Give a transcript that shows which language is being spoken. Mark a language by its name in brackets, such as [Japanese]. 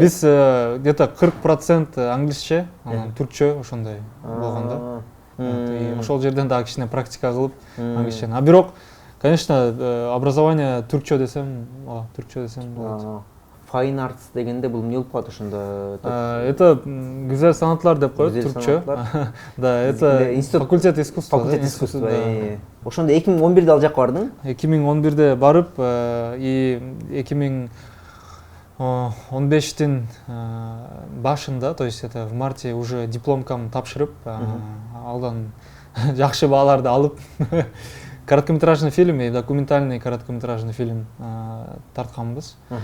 [Kyrgyz] Биз [Russian] где-то [Kyrgyz] 40% англисче, анан түркчө ошондой болгон да. И ошол жерден дагы кичине практика кылып англисчени. А бирок, конечно, образование түркчө десем болот. Fine Arts дегенде бул эмне болуп калат ошондо? Это [Turkish] güzel sanatlar [Kyrgyz] деп коет түркчө. [Russian] Да, это факультет искусства. Факультет искусства. [Kyrgyz] Ошондо 2011-де ал жакка бардың? 2011-де барып, и 2015-тин башында, [Russian] то есть это в марте уже [Kyrgyz] дипломкамды тапшырып, алдан жакшы бааларды алып, [Russian] короткометражный фильм и документальный короткометражный фильм [Kyrgyz] тартканбыз.